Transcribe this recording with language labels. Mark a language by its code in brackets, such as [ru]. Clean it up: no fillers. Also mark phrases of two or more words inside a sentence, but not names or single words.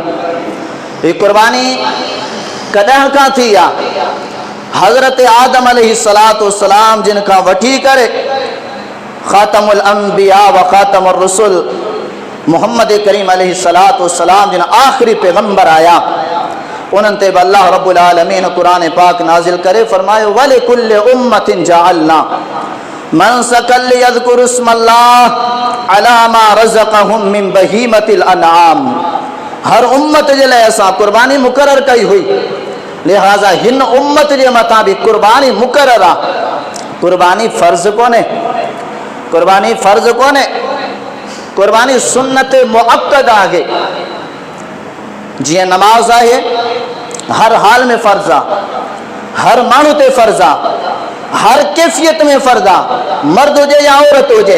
[sd] हीअ क़ुर्बानी कॾहिं खां थी आहे हज़रत आदम [ar] عليه الصلاة والسلام [sd] जिन खां वठी करे [ar] خاتم الأنبياء و خاتم الرسل [sd] मोहम्मद करीम [ar] عليه الصلاة والسلام [sd] जिन आख़िरी पैगंबर आया उन्हनि ते बि [ar] الله رب العالمين [sd] क़ुरान पाक नाज़िल करे फरमायो [ar] ولكل أمة جعلنا منسكا ليذكروا اسم الله على ما رزقهم من بهيمة الأنعام. [sd] हर उम्मत जे लाइ असां क़ुर्बानी मुक़ररु कई हुई लिहाज़ा हिन उम्मत जे मथां बि क़ुर्बानी मुक़ररु आहे। क़ुर्बानी फ़र्ज़ कोन्हे क़ुर्बानी [ar] سنة مؤكدة [sd] आहे। जीअं नमाज आहे हर हाल में फ़र्ज़ आहे हर माण्हू ते फ़र्ज़ आहे हर कैफ़ियत में फ़र्ज़ आहे मर्द हुजे या औरत हुजे।